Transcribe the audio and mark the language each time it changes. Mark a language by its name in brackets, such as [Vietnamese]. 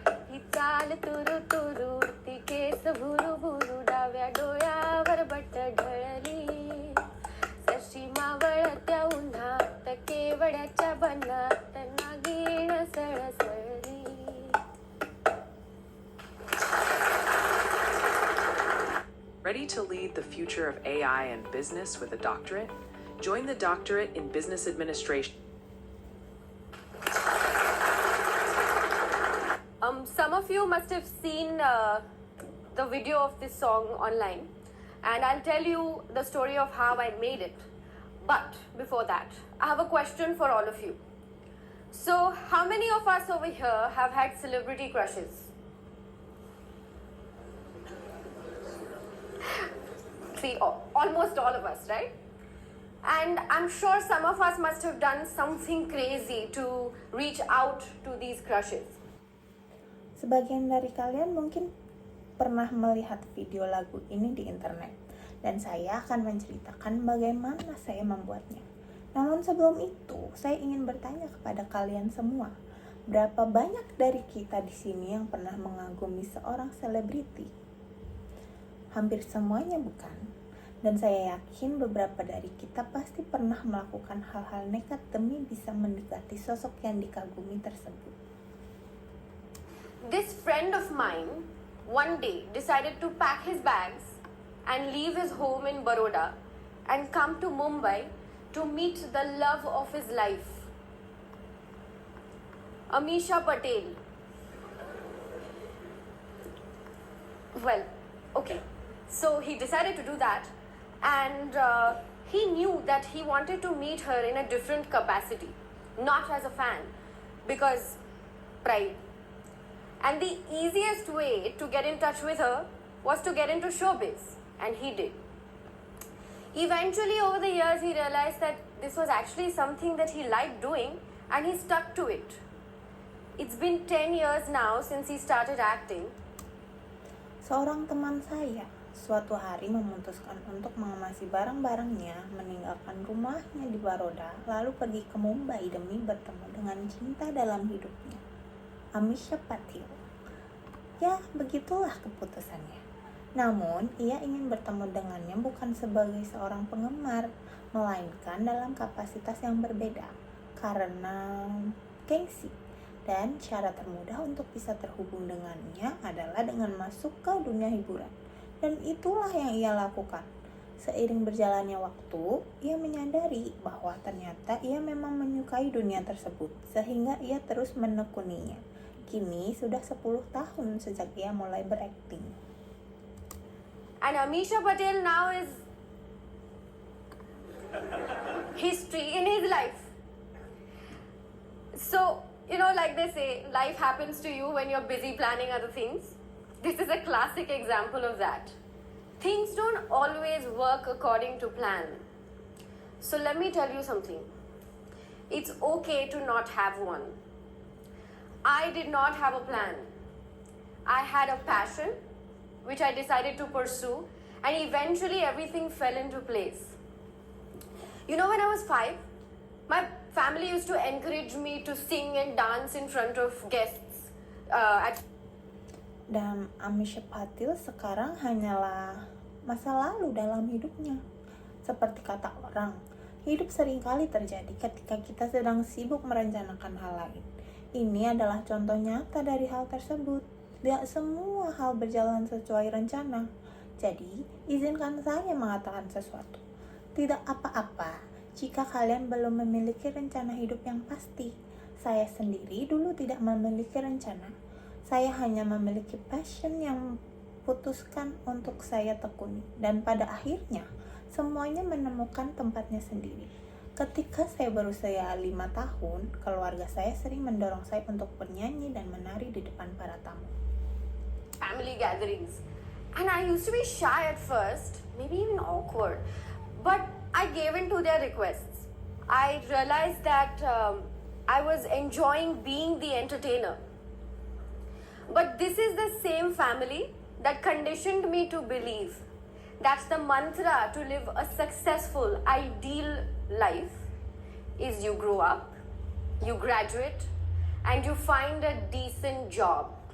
[Marathi] ही चाल तुरु तुरु ती केस भुरु भुरु डाव्या डोळ्यावर बट ढळली जशी मावळत्या उन्हात केवड्याच्या बनात Naagin सळसळली. [English] Ready to lead the future of AI and business with a doctorate? Join the Doctorate in Business Administration. Some of you must have seen the video of this song online, and I'll tell you the story of how I made it. But before that, I have a question for all of you. So, how many of us over here have had celebrity crushes? See, almost all of us, right? And I'm sure some of us must have done something crazy to reach out to these crushes. [Indonesian] Sebagian dari kalian mungkin pernah melihat video lagu ini di internet, dan saya akan menceritakan bagaimana saya membuatnya. Namun sebelum itu, saya ingin bertanya kepada kalian semua, berapa banyak dari kita di sini yang pernah mengagumi seorang selebriti? Hampir semuanya bukan? Dan saya yakin beberapa dari kita pasti pernah melakukan hal-hal nekat demi bisa mendekati sosok yang dikagumi tersebut. [English] This friend of mine one day decided to pack his bags and leave his home in Baroda and come to Mumbai to meet the love of his life, Amisha Patel. Well, okay. So he decided to do that, and he knew that he wanted to meet her in a different capacity, not as a fan, because pride. And the easiest way to get in touch with her was to get into showbiz, and he did. Eventually, over the years, he realized that this was actually something that he liked doing, and he stuck to it. It's been 10 years now since he started acting. [Indonesian] Seorang teman saya suatu hari memutuskan untuk mengemasi barang-barangnya, meninggalkan rumahnya di Baroda, lalu pergi ke Mumbai demi bertemu dengan cinta dalam hidupnya, Amisha Patil. Ya, begitulah keputusannya. Namun, ia ingin bertemu dengannya bukan sebagai seorang penggemar, melainkan dalam kapasitas yang berbeda, karena gengsi. Dan cara termudah untuk bisa terhubung dengannya adalah dengan masuk ke dunia hiburan. Dan itulah yang ia lakukan. Seiring berjalannya waktu, ia menyadari bahwa ternyata ia memang menyukai dunia tersebut, sehingga ia terus menekuninya. Kini sudah 10 tahun sejak ia mulai berakting. [English] And Amisha Patel now is history in his life. So, like they say, life happens to you when you're busy planning other things. This is a classic example of that. Things don't always work according to plan. So let me tell you something. It's okay to not have one. I did not have a plan. I had a passion, which I decided to pursue, and eventually everything fell into place. When I was 5, my family used to encourage me to sing and dance in front of guests [Indonesian] Dan Amisha Patil sekarang hanyalah masa lalu dalam hidupnya. Seperti kata orang, hidup seringkali terjadi ketika kita sedang sibuk merencanakan hal lain. Ini adalah contoh nyata dari hal tersebut. Tidak semua hal berjalan sesuai rencana. Jadi, izinkan saya mengatakan sesuatu. Tidak apa-apa jika kalian belum memiliki rencana hidup yang pasti. Saya sendiri dulu tidak memiliki rencana. Saya hanya memiliki passion yang putuskan untuk saya tekuni. Dan pada akhirnya, semuanya menemukan tempatnya sendiri. Ketika saya berusia 5 tahun, keluarga saya sering mendorong saya untuk bernyanyi dan menari di depan para tamu. [English] family gatherings. And I used to be shy at first, maybe even awkward. But I gave in to their requests. I realized that I was enjoying being the entertainer. But this is the same family that conditioned me to believe that's the mantra to live a successful, ideal life is you grow up, you graduate, and you find a decent job.